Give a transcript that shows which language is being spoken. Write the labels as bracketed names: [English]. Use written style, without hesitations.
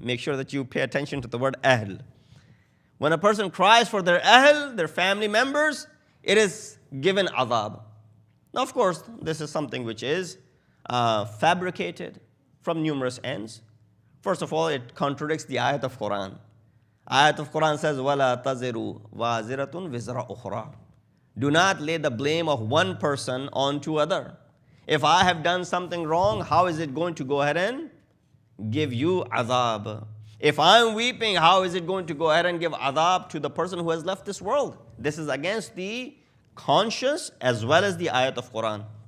[English] Make sure that you pay attention to the word ahl. When a person cries for their ahl, their family members, it is given azab. Now, of course, this is something which is fabricated from numerous ends. First of all, it contradicts the ayat of Quran. Ayat of Quran says, [Arabic] وَلَا تَزِرُ وَازِرَةٌ وِزْرَ أُخْرَى. [English] Do not lay the blame of one person onto other. If I have done something wrong, how is it going to go ahead and give you azab? If I'm weeping, how is it going to go ahead and give azab to the person who has left this world? This is against the conscience as well as the ayat of Quran.